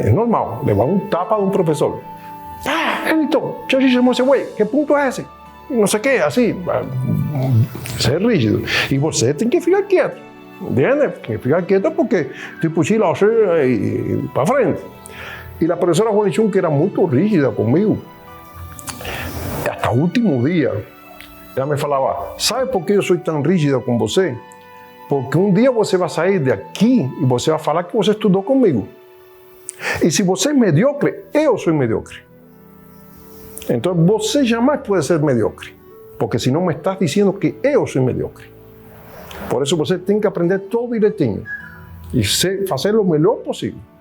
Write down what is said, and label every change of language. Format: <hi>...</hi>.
<pt>É normal, levar um tapa de um professor.</pt> <es>¡Ah, Elton! ¡Ya hicimos ese güey! ¿Qué punto es ese? No sé qué, así. Ser rígido.</es> <pt>Y você tem que ficar quieto.</pt> <es>¿Entiendes?</es> <pt>Tem que ficar quieto porque tipo chila para frente.</pt> <es>Y la profesora Juan Lichun, que era muy rígida conmigo, hasta el último día,</es> <pt>ela me falava: ¿sabe por qué eu sou tão rígida com você? Porque um dia você vai sair daqui e você vai falar que você estudou comigo. E se você é medíocre, eu sou medíocre. Então você jamais pode ser medíocre, porque senão</pt> <es>me estás</es> <pt>dizendo que eu sou medíocre. Por isso você tem que aprender todo direitinho e fazer o melhor possível.</pt>